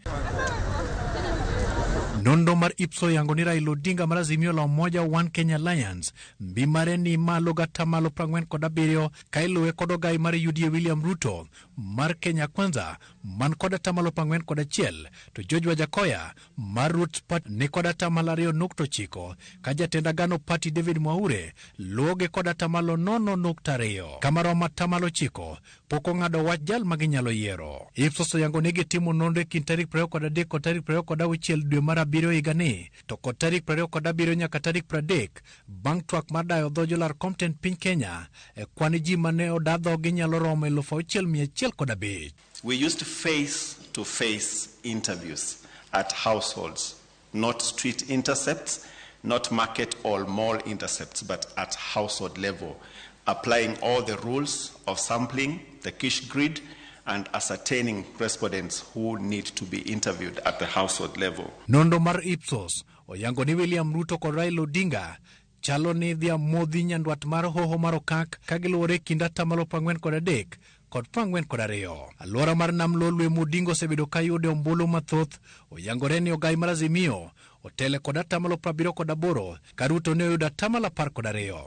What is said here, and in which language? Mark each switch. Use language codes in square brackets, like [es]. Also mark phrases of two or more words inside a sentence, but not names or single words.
[luo] Nondo mar Ipso yango ni Raila Odinga mar Azimio la Umoja One Kenya Alliance mbi mare ni malo gata malo 47 ka iluwe kod ogai mar UDA William Ruto mar Kenya Kwanza man kod atamalo 41 to George Wajakoya mar Roots Party ni kod atamalo 2.9 ka jatend Agano Party David Mwaure luoge kod atamalo 0.2 kamaromo atamalo 9 pok ong'ado wach jal ma ginyalo yiero. Ipsos yango ni gitimo nonro kind tarik 23 kod tarik 26 dwe mar abiriyo higani to kod tarik 27 nyaka tarik 30 bang' twak mar dayo dho jolar Comten piny Kenya kwan ji mane odadho ginyalo romo 6,105. [en] We used face-to-face interviews at households, not street intercepts, not market or mall intercepts, but at household level, applying all the rules of sampling, the Kish grid, and ascertaining respondents who need to be interviewed at the household level. [luo] Nondo mar Ipsos oyango ni William Ruto kod Raila Odinga chalo ni dhia modhi nyandwat mar hoho mar okak ka giluwore kind atamalo 43 kod 42. Alwora mar nam Lolwe Modingo osebedo ka yude ombulu mathoth oyangore ni ogai mar Azimio otele kod atamalo 78 ka Ruto ne oyudo atamalo 12.